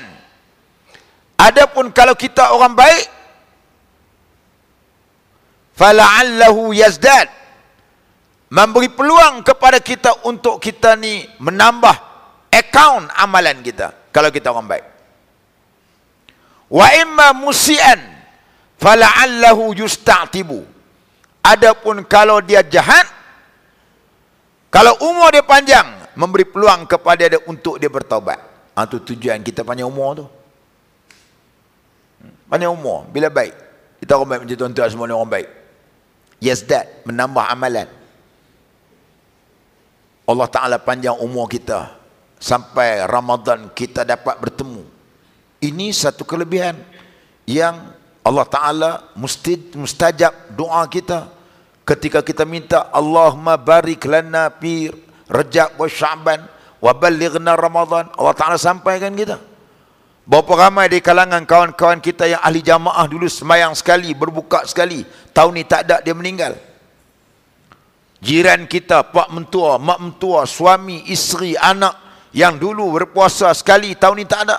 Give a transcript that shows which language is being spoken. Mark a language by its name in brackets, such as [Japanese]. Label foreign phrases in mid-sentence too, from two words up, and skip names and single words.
[Malay] Adapun kalau kita orang baik, [Arabic] فلعله يزداد, [Malay] memberi peluang kepada kita untuk kita ni menambah akaun amalan kita kalau kita orang baik. [Arabic] وإما مسيئا فلعله يستعتب. [Malay] Adapun kalau dia jahat, kalau umur dia panjang, memberi peluang kepada dia untuk dia bertaubat. Itu tujuan kita panjang umur tu. Panjang umur, bila baik. Kita orang baik macam tuan-tuan semua ni orang baik. Yazdad, menambah amalan. Allah Ta'ala panjang umur kita sampai Ramadan kita dapat bertemu. Ini satu kelebihan yang Allah Ta'ala mustajab doa kita ketika kita minta [Arabic] اللهم بارك لنا في رجب وشعبان وبلغنا رمضان. [Malay] Allah Ta'ala sampaikan kita. Berapa ramai di kalangan kawan-kawan kita yang ahli jamaah dulu semayang sekali, berbuka sekali, tahun ni tak ada, dia meninggal. Jiran kita, pak mentua, mak mentua, suami, isteri, anak yang dulu berpuasa sekali, tahun ni tak ada.